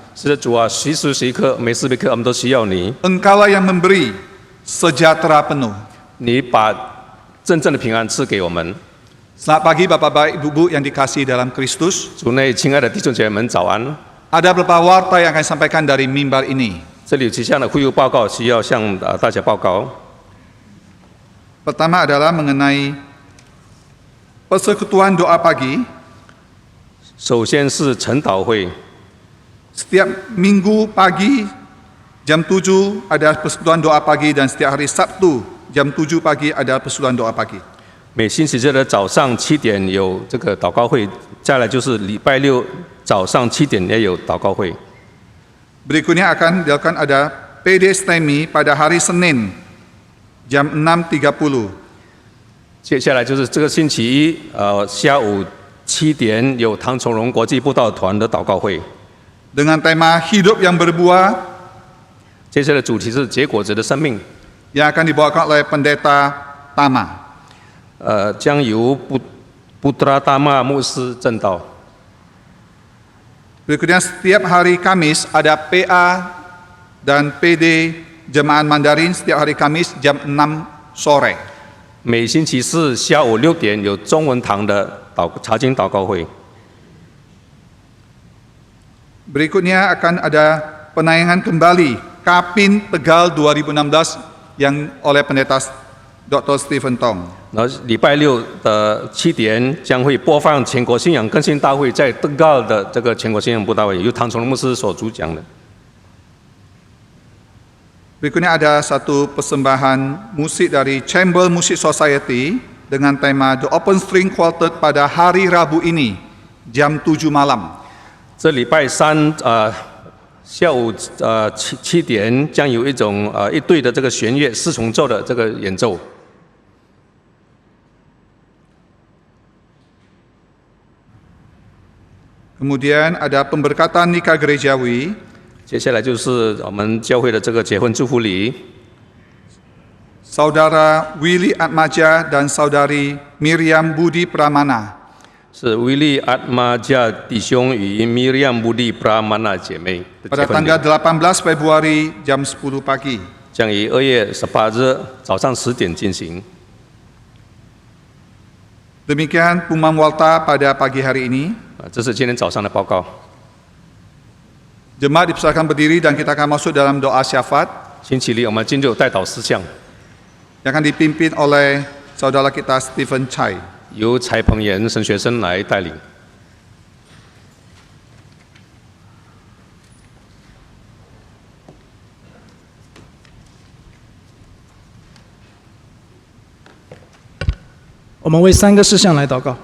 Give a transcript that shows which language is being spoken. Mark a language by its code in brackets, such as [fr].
[zh] 是的，主啊，随时随刻、每时每刻我们都需要你。 [id] Engkaulah yang memberi sejahtera penuh. [zh] 你把真正的平安赐给我们。 [id] Selamat pagi Bapak-Bapak, Ibu-Ibu yang dikasihi dalam Kristus. [zh] 主内，亲爱的弟兄姐妹们，早安！ [id] Ada beberapa warta yang akan sampaikan dari mimbar ini. [zh] 这里有几项的会务报告需要向大家报告。 [id] Pertama adalah mengenai persekutuan doa pagi. [zh] 首先是晨祷会， [id] Setiap minggu pagi jam 7 ada persekutuan doa pagi dan setiap hari Sabtu jam 7 pagi ada persekutuan doa pagi. [zh] 每星期日的早上7点有这个祷告会，再来就是礼拜六早上7点也有祷告会。 [id] Berikutnya akan dilakukan ada PD STEMI pada hari Senin jam 6.30. [zh] 接下来就是这个星期一，下午7点有唐崇荣国际布道团的祷告会。 [id] Dengan tema hidup yang berbuah [zh] 接下来主题是结果子的生命， [id] yang akan dibawakan oleh Pendeta Tama. [zh] 将由Putra Tama 牧师证道。 [id] Berikutnya setiap hari Kamis ada PA dan PD Jemaat Mandarin setiap hari Kamis jam 6 sore. [zh] 每星期四下午6点有中文堂的查经祷告会。 [id] Berikutnya akan ada penayangan kembali Kapin Tegal 2016 yang oleh Pendeta Dr. Stephen Tong. [zh] 然后礼拜六的7点将会播放全国信仰更新大会在登高的这个全国信仰布道会，由唐崇荣牧师所主讲的。 [id] Berikutnya ada satu persembahan musik dari Chamber Music Society dengan tema The Open String Quartet pada hari Rabu ini jam 7 malam. [zh] 这礼拜三下午7点将有一队的这个弦乐四重奏的这个演奏。 [id] Kemudian ada pemberkatan nikah gerejawi. [zh] 接下来就是我们教会的这个结婚祝福礼。 [id] Saudara Willy Atmaja dan Saudari Miriam Budi Pramana. [zh] 是威利阿玛加弟兄与 Miriam Budi Pramana 姐妹的结 [id] Pada [zh] 婚礼 [id] tanggal 18 Februari jam 10 pagi. [zh] 将于2月18日早上10点进行。 [id] Demikian pengumuman warta pada pagi hari ini. [zh] 这是今天早上的报告。 [id] Jemaat dipersilakan berdiri dan kita akan masuk dalam doa syafaat [zh] 星期六我们进入代祷事项， [id] yang akan dipimpin oleh saudara kita Stephen Chai. [zh] 由柴鹏炎神学生来带领。我们为3个事项来祷告。